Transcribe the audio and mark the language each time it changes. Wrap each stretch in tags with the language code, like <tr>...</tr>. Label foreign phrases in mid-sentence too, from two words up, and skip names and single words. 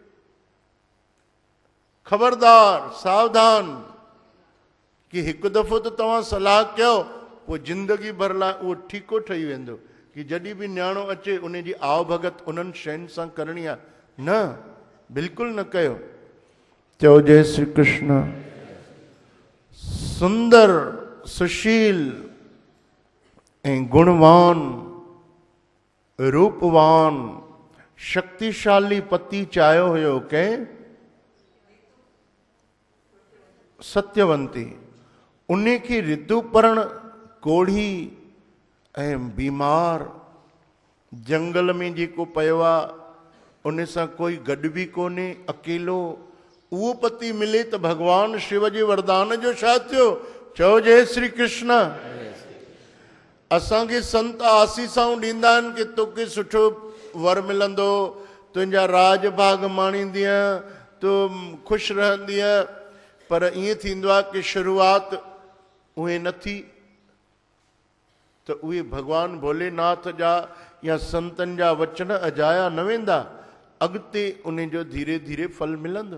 <sd>ख़बरदार, सावधान, कि हिकु दफ़ो त तव्हां सलाह कयो पोइ ज़िंदगी भर लाइ उहो ठीको ठही वेंदो कि जॾहिं बि न्याणो अचे उन जी आव भगत उन्हनि शयुनि सां करणी आहे। न, बिल्कुलु न कयो। चओ जय श्री कृष्ण। सुंदर, सुशील ऐं गुणवान, रूपवान, शक्तिशाली पति चाहियो हुयो कंहिं? सत्यवंती। उन खे ऋतुपर्ण कोढ़ी ऐं बीमार जंगल में जेको पियो आहे, उन सां कोई गॾु बि कोन्हे, अकेलो, उहो पति मिले त भगवान शिव जे वरदान जो छा थियो? चओ जय श्री कृष्ण। असांखे संत आसीसाऊं ॾींदा आहिनि कि तोखे सुठो वर मिलंदो, तुंहिंजा राज भाग माणींदीअ, तूं ख़ुशि रहंदीअ, पर ईअं थींदो आहे कि शुरूआत उहे न थी त उहे भगवान भोलेनाथ जा या संतनि जा वचन अजाया न वेंदा, अॻिते उन जो धीरे धीरे फल मिलंदो।</sd>